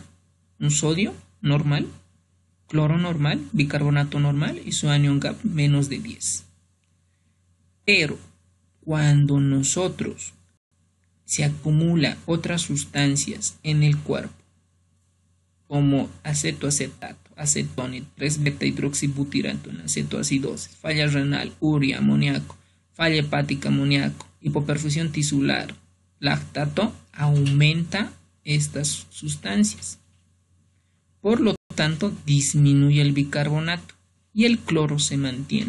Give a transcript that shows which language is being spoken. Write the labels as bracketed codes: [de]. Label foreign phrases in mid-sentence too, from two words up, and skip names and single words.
[es] Un sodio normal, cloro normal, bicarbonato normal y su anion gap menos de 10. Pero cuando nosotros se acumula otras sustancias en el cuerpo, como acetoacetato, acetone, 3-beta-hidroxibutirato, acetoacidosis, falla renal, urea, amoníaco, falla hepática, amoníaco, hipoperfusión tisular, lactato, aumenta estas sustancias. Por lo tanto, disminuye el bicarbonato y el cloro se mantiene.